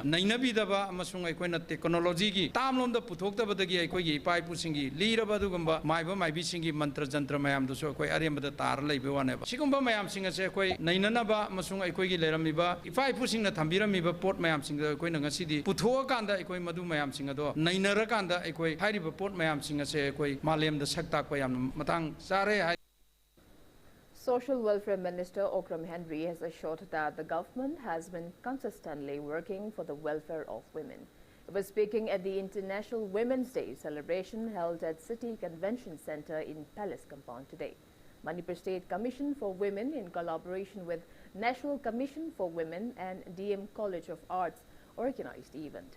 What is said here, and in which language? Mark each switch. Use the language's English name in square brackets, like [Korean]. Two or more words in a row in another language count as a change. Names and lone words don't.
[Manipuri] nainabi daba amasung akoi na technology gi tamlom da puthok da badagi akoi gi pai pusingi lira ꯑꯗꯨꯒꯨꯝꯕ ꯃꯥꯏꯕ ꯃꯥꯏꯕꯤꯁꯤꯡꯒꯤ ꯃꯟꯇ꯭ꯔ ꯖꯟꯇ꯭ꯔ ꯃꯌꯥꯝꯗꯨꯁꯨ ꯑꯩꯈꯣꯏ ꯑꯔꯦꯝꯕꯗ ꯇꯥꯔ ꯂꯩꯕ ꯋꯥꯅꯦꯕ ꯁꯤꯒꯨꯝꯕ ꯃꯌꯥꯝꯁꯤꯡ ꯑꯁꯦ ꯑꯩꯈꯣꯏ ꯅꯩꯅꯅꯕ ꯑꯃꯁꯨꯡ ꯑꯩꯈꯣꯏꯒꯤ ꯂꯩꯔꯝꯃꯤꯕ ꯏꯄꯥ ꯏꯄꯨꯁꯤꯡꯅ ꯊꯝꯕꯤꯔꯝꯃꯤꯕ ꯄꯣꯠ ꯃꯌꯥꯝꯁꯤꯡꯗ ꯑꯩꯈꯣꯏꯅ ꯉꯁꯤꯗꯤ ꯄꯨꯊꯣꯛꯑꯀꯥꯟꯗ ꯑꯩꯈꯣꯏ ꯃꯗꯨ ꯃꯌꯥꯝꯁꯤꯡ ꯑꯗꯣ ꯅꯩꯅꯔꯀꯥꯟꯗ ꯑꯩꯈꯣꯏ ꯍꯥꯏꯔꯤꯕ ꯄꯣꯠ ꯃꯌꯥꯝꯁꯤꯡ ꯑꯁꯦ ꯑꯩꯈꯣꯏ मालेम सक ताक मतंग चारे. [English] Social Welfare Minister Okram Henry has assured that the government has been consistently working for the welfare of women. He was speaking at the International Women's Day celebration held at City Convention Center in Palace Compound today. Manipur State Commission for Women, in collaboration with National Commission for Women and DM College of Arts, organized the event.